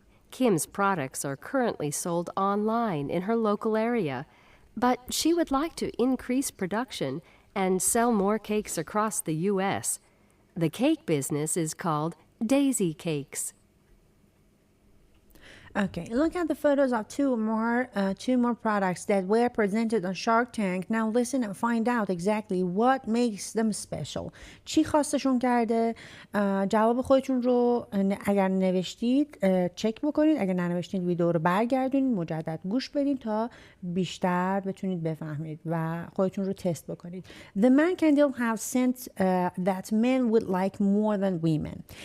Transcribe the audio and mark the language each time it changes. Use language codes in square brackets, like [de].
[en] Kim's products are currently sold online in her local area, but she would like to increase production and sell more cakes across the U.S. The cake business is called Daisy Cakes. Okay, look at the photos of two more products that were presented on Shark Tank. Now listen and find out exactly what makes them special. [fa] چی خواستشون کرده؟ جواب خودتون رو اگر نوشتید چک بکنید، اگر ننوشتید ویدیو رو برگردونید، مجدد گوش بدین تا بیشتر بتونید بفهمید و خودتون رو تست بکنید. [en] The man candle have scent that men would like more than women.